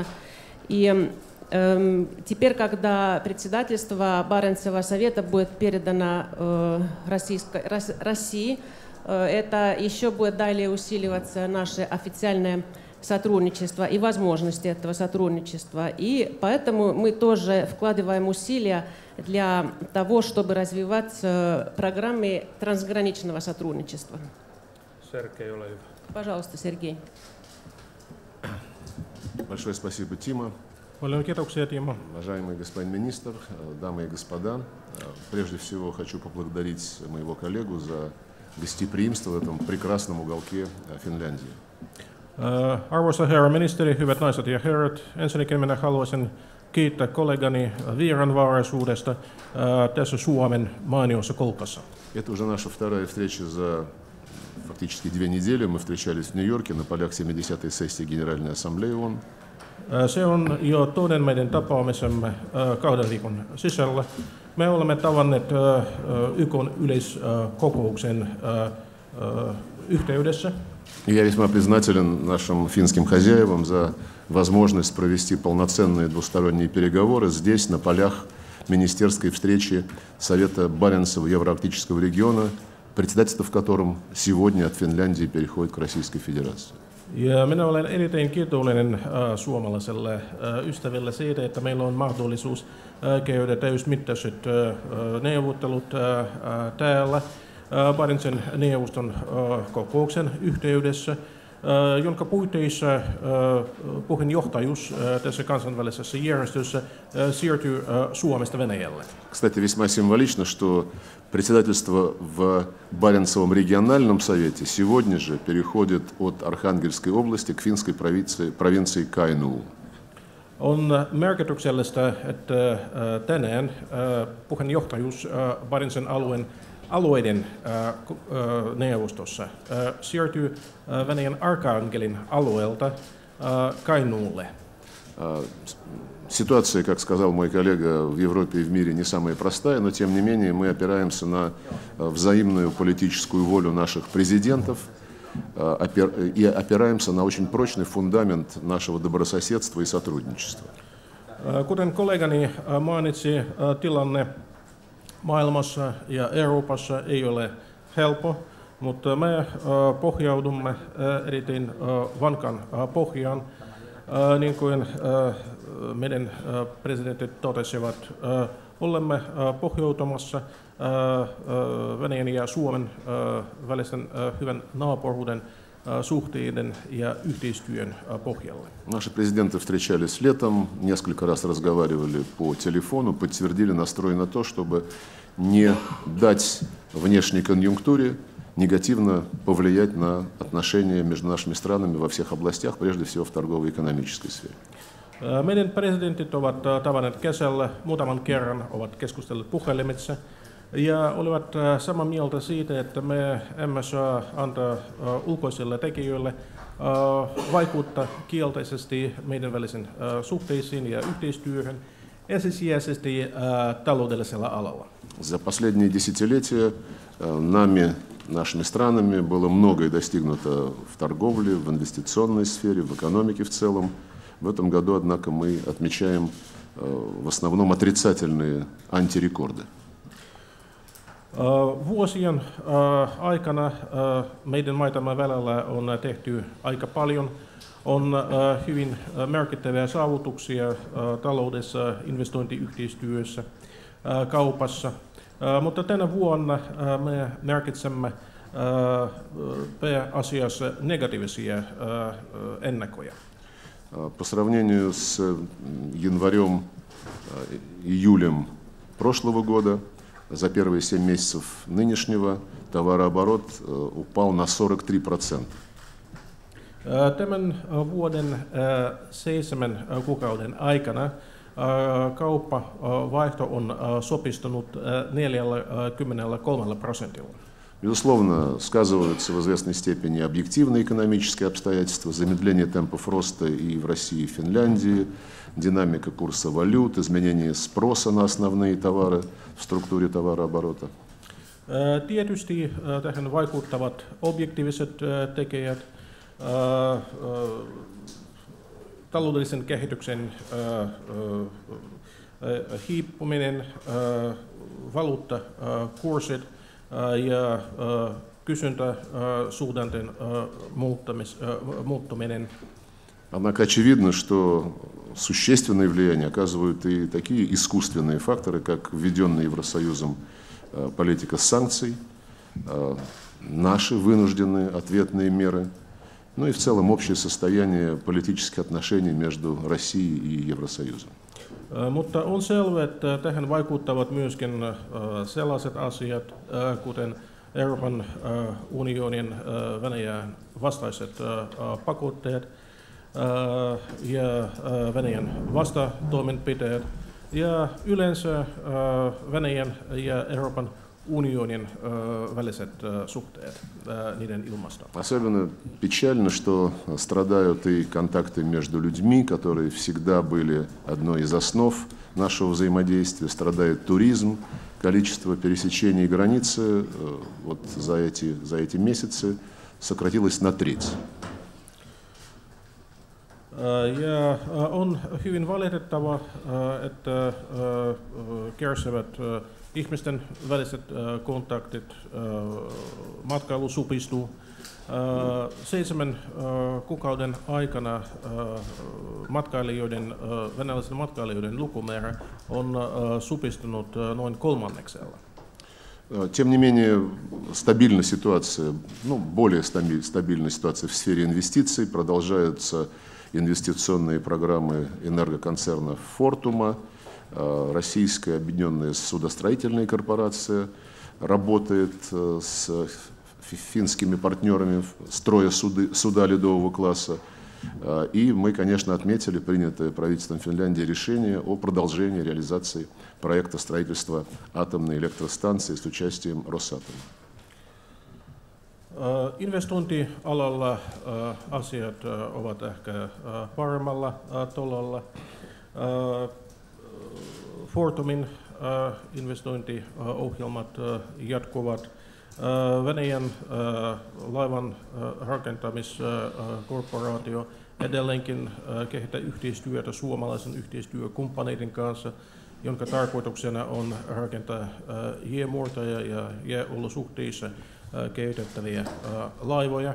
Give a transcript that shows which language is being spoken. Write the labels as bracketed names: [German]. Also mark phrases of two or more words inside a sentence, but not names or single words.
[Russian] И теперь, когда председательство Баренцевого совета будет передано России, это еще будет далее усиливаться наше официальное сотрудничество и возможности этого сотрудничества. И поэтому мы тоже вкладываем усилия для того, чтобы развивать программы трансграничного сотрудничества. [Finnish] Сергей, ole hyvä. [Russian] Пожалуйста, Сергей. Большое спасибо, Тима. [Finnish] Paljon kiitoksia, Timo. [Russian] Уважаемый господин министр, дамы и господа, прежде всего хочу поблагодарить моего коллегу за гостеприимство в этом прекрасном уголке Финляндии. [Finnish] Arvoisa herra ministeri, hyvät naiset ja herrat, ensinnäkin minä haluaisin kiittää kollegani vieraanvaraisuudesta tässä Suomen mainiossa kolkassa. [Russian] Это уже наша вторая встреча за фактически 2 недели. Мы встречались в Нью-Йорке на полях 70-й сессии Генеральной Ассамблеи ООН. [Finnish] Se on jo toinen meidän tapaamisemme 2 viikon sisällä. Me olemme tavanneet YK:n yleiskokouksen yhteydessä. [Russian] Я весьма признателен нашим финским хозяевам за возможность провести полноценные двусторонние переговоры здесь, на полях министерской встречи Совета Баренцева-Евроарктического региона, председательство в котором сегодня от Финляндии переходит к Российской Федерации. [Finnish] Ja minä olen erittäin kiitollinen suomalaiselle ystäville siitä, että meillä on mahdollisuus käydä täysmittaiset neuvottelut täällä Barentsin neuvoston kokouksen yhteydessä, jonka puitteissa puheenjohtajuus tässä kansainvälisessä järjestössä siirtyy Suomesta Venäjälle. [Russian] Кстати, весьма символично, что председательство в Баренцевом региональном совете сегодня же переходит от Архангельской области к финской провинции Кайнuu. [Finnish] On merkityksellistä, että tänään puheenjohtajuus Barentsin alueiden neuvostossa siirtyy Venäjän Arkangelin alueelta Kainuulle. [Russian] Ситуация, как сказал мой коллега, в Европе и в мире не самая простая, но тем не менее мы опираемся на взаимную политическую волю наших президентов и опираемся на очень прочный фундамент нашего добрососедства и сотрудничества. [Finnish] Kuten kollegani mainitsi, tilanne maailmassa ja Euroopassa ei ole helppo, mutta me pohjaudumme erittäin vankan pohjaan. Niin kuin meidän presidentit totesivat, olemme pohjautumassa Venäjän ja Suomen välisen hyvän naapuruuden suhteiden ja yhteistyön pohjalle. [Russian] Наши президенты встречались летом, несколько раз разговаривали по телефону, подтвердили настрой на то, чтобы не дать внешней конъюнктуре негативно повлиять на отношения между нашими странами во всех областях, прежде всего в торгово-экономической сфере. [Finnish] Meidän presidentit ovat tavanneet kesällä muutaman kerran, ovat keskustelleet puhelimitse ja olivat samaa mieltä siitä, että me emme saa antaa ulkoisille tekijöille vaikuttaa kielteisesti meidän välisen suhteisiin ja yhteistyöhön, ensisijaisesti taloudellisella alalla. [Russian] За последние десятилетия нашими странами было многое достигнуто в торговле, в инвестиционной сфере, в экономике в целом. В этом году, однако, мы отмечаем в основном отрицательные антирекорды. [Finnish] Vuosien aikana meidän maitamme välillä on tehty aika paljon. On hyvin merkittäviä saavutuksia taloudessa, investointiyhteistyössä, kaupassa. Mutta tänä vuonna me merkitsemme pääasiassa negatiivisia ennakoja. [Russian] По сравнению с январем-июлем прошлого года за первые 7 месяцев нынешнего товарооборот упал на 43%. [Finnish] Tämän vuoden 7 kuukauden aikana kauppavaihto on supistunut 43%. [Russian] Безусловно, сказываются в известной степени объективные экономические обстоятельства, замедление темпов роста и в России, и в Финляндии, динамика курса валют, изменение спроса на основные товары в структуре товарооборота. [Finnish] Tietysti tähän vaikuttavat objektiiviset tekijät, taloudellisen kehityksen hiipuminen, valuuttakurssit ja kysyntäsuhdanteen muuttuminen. [Russian] Однако очевидно, что существенное влияние оказывают и такие искусственные факторы, как введенная Евросоюзом политика санкций, наши вынужденные ответные меры, ну и в целом общее состояние политических отношений между Россией и Евросоюзом. [Finnish] Mutta on selvää, että tähän vaikuttavat myöskin sellaiset asiat, kuten Euroopan unionin Venäjän vastaiset pakotteet ja Venäjän vastatoimenpiteet ja yleensä Venäjän ja Euroopan unionin väliset suhteet, niiden ilmasto. [Russian] Особенно печально, что страдают и контакты между людьми, которые всегда были одной из основ нашего взаимодействия. Страдает туризм, количество пересечений границы вот за эти месяцы сократилось на треть. [Finnish] Ja on hyvin valitettava, että kärsivät ihmisten väliset kontaktit, matkailu supistuu. 7 kuukauden aikana venäläisten matkailijoiden lukumäärä on supistunut noin 1/3. [Russian] Тем не менее, стабильная ситуация, более стабильная ситуация в сфере инвестиций, продолжаются инвестиционные программы энергоконцерна «Фортума», Российская объединенная судостроительная корпорация работает с финскими партнерами, строя суда ледового класса. И мы, конечно, отметили принятое правительством Финляндии решение о продолжении реализации проекта строительства атомной электростанции с участием Росатома. [Finnish] Investointialalla asiat ovat ehkä paremmalla tolalla. Fortumin investointiohjelmat jatkuvat. Venäjän laivan rakentamiskorporaatio edelleenkin kehittää yhteistyötä suomalaisen yhteistyökumppaneiden kanssa, jonka tarkoituksena on rakentaa jäämuurtaja ja jääolosuhteissa käytettäviä laivoja.